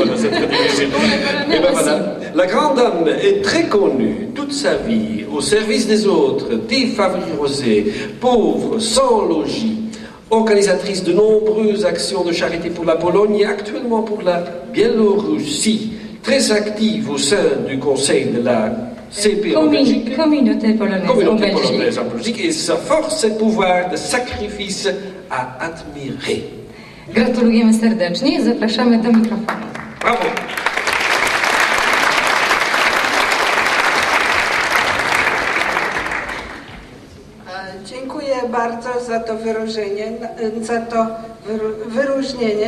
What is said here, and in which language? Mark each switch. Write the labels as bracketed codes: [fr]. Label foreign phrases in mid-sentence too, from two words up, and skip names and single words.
[fr] Voilà, c'est très difficile. Eh ben voilà, la grande dame est très connue toute sa vie au service des autres, défavorisés, pauvres, sans logis, organisatrice de nombreuses actions de charité pour la Pologne et actuellement pour la Biélorussie, très active au sein du conseil de la CP en Belgique. Communauté polonaise en Belgique. Et sa force et pouvoir de sacrifice à admirer. [pl] Gratulujemy serdecznie i zapraszamy do mikrofonu. Bravo. Dziękuję bardzo za to wyróżnienie.